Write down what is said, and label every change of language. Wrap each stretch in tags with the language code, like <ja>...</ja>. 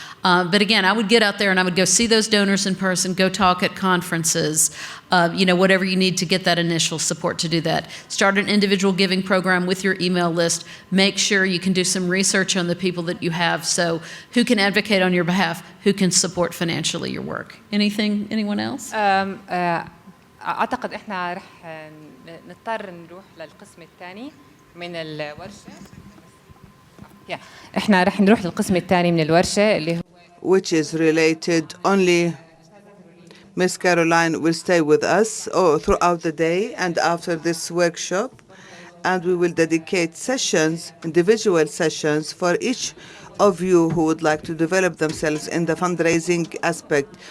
<en>But again, I would get out there and I would go see those donors in person, go talk at conferences, you know, whatever you need to get that initial support to do that. Start an individual giving program with your email list. Make sure you can do some research on the people that you have, so who can advocate on your behalf, who can support financially your work. Anyone else?</en> <ar>أعتقد إحنا رح نضطر نروح للقسم الثاني من الورشة. إحنا رح نروح للقسم الثاني من الورشة اللي هو</ar> <en>which is related only. Miss Caroline will stay with us throughout the day and after this workshop, and we will dedicate sessions, individual sessions, for each of you who would like to develop themselves in the fundraising aspect.</en>